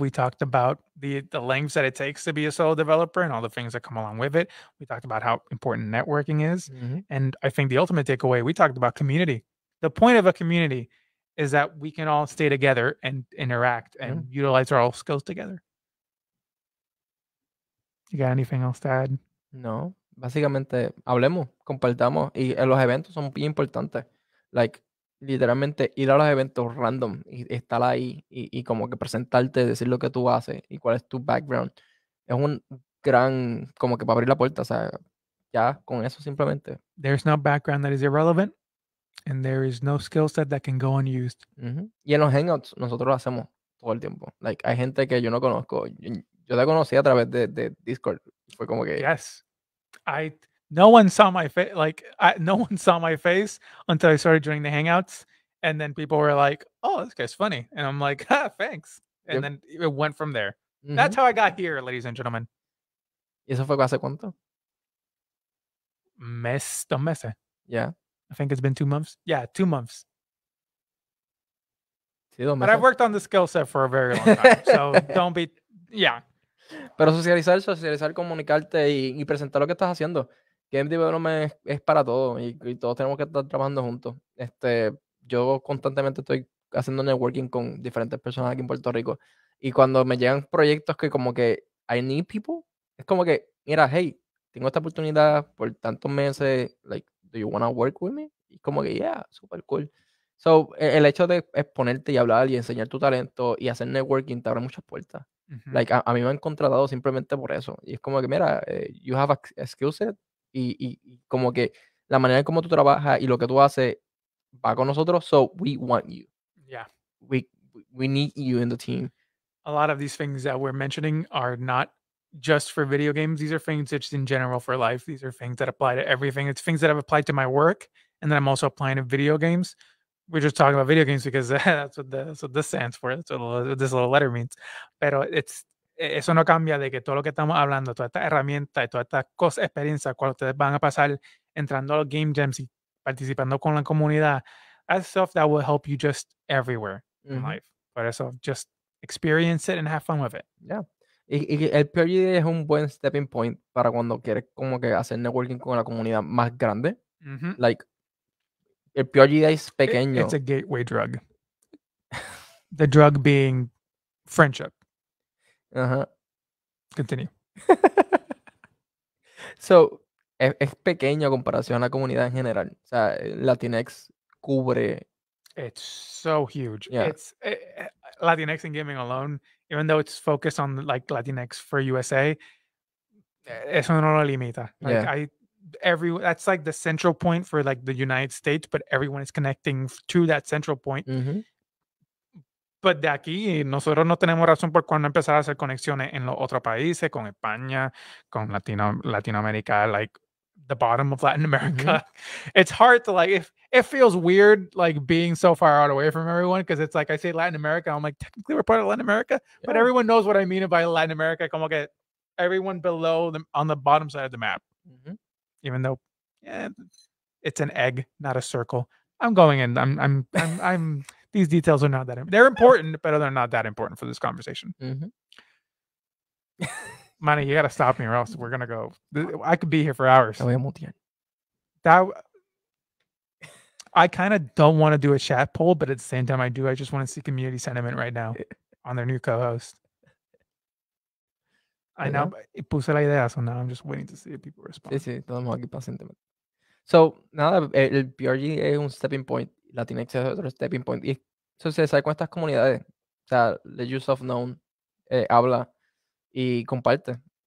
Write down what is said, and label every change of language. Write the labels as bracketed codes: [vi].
[en] We talked about the lengths that it takes to be a solo developer and all the things that come along with it. We talked about how important networking is. Mhm. And I think the ultimate takeaway, we talked about community. The point of a community is that we can all stay together and interact and utilize our all skills together. You got anything else to add? [es] No, básicamente hablemos, compartamos y los eventos son bien importantes. Like, literalmente ir a los eventos random y estar ahí y como que presentarte, decir lo que tú haces y cuál es tu background. Es un gran, como que para abrir la puerta, o sea, ya con eso simplemente. [en] There's no background that is irrelevant, and there is no skill set that can go unused. [es] Y en los hangouts nosotros lo hacemos todo el tiempo. Like, hay gente que yo no conozco. Yo te conocí a través de Discord. Fue como que, [en] Yes. No one saw my face no one saw my face until I started joining the hangouts, and then people were like, "Oh, this guy's funny," and I'm like, thanks." And Yep. then it went from there. That's how I got here, ladies and gentlemen. [es] ¿Y eso fue hace cuánto? 2 meses. [en] Yeah. I think it's been 2 months. Yeah, 2 months. [es] Sí, 2 [en] But I've [es] meses. [en] worked on the skill set for a very long time, so don't be yeah. [es] Pero socializar, comunicarte y presentar lo que estás haciendo. Game development es para todos y todos tenemos que estar trabajando juntos. Yo constantemente estoy haciendo networking con diferentes personas aquí en Puerto Rico y cuando me llegan proyectos que como que [en] I need people, [es] es como que, mira, hey, tengo esta oportunidad por tantos meses, like, [en] do you want to work with me? [es] Y como que, [en] yeah, super cool. [es] So, el hecho de exponerte y hablar y enseñar tu talento y hacer networking te abre muchas puertas. Like, a mí me han contratado simplemente por eso. Y es como que, mira, [en] you have a skill set [es] y como que la manera en cómo tú trabajas y lo que tú haces va con nosotros, [en] so we want you. Yeah. We need you in the team. A lot of these things that we're mentioning are not just for video games. These are things just in general for life. These are things that apply to everything. It's things that have applied to my work and then I'm also applying to video games. We're just talking about video games because that's what this stands for. That's what this little letter means. [es] Pero eso no cambia de que todo lo que estamos hablando, toda esta herramienta y toda esta cosa, experiencia, cuando ustedes van a pasar entrando a los game jams y participando con la comunidad, [en] that's stuff that will help you just everywhere in life. [es] Por eso, [en] just experience it and have fun with it. Yeah. [es] Y el PRGDA es un buen stepping point para cuando quieres como que hacer networking con la comunidad más grande. Like, el PRGDA es pequeño. [en] It's a gateway drug. The drug being friendship. Continue. [es] So, es pequeño a comparación a la comunidad en general. O sea, Latinx cubre. [en] It's so huge. Yeah. It's Latinx in gaming alone, even though it's focused on like Latinx for USA, [es] eso no lo limita. [en] Like that's like the central point for like the United States, but everyone is connecting to that central point. [es] But de aquí, nosotros no tenemos razón por cuando empezar a hacer conexiones en los otros países, con España, con Latinoamérica, [en] like the bottom of Latin America. It's hard to like, it feels weird like being so far out away from everyone because it's like I say Latin America, I'm like, technically we're part of Latin America, but everyone knows what I mean by Latin America, [es] como que [en] everyone below them on the bottom side of the map. Even though it's an egg, not a circle. I'm going in. I'm these details are not that they're important, but they're not that important for this conversation. Manny, you gotta stop me or else we're gonna go. I could be here for hours. I kind of don't want to do a chat poll, but at the same time I do. I just want to see community sentiment right now on their new co-host. I know, [es] puse la idea, [en] so now I'm just waiting to see if people respond. [es] Sí, estamos aquí pacientemente. So, nada, el PRG es un stepping point, Latinx es otro stepping point. Y socializar con estas comunidades, o sea, [en] let yourself known, [es] habla y comparte.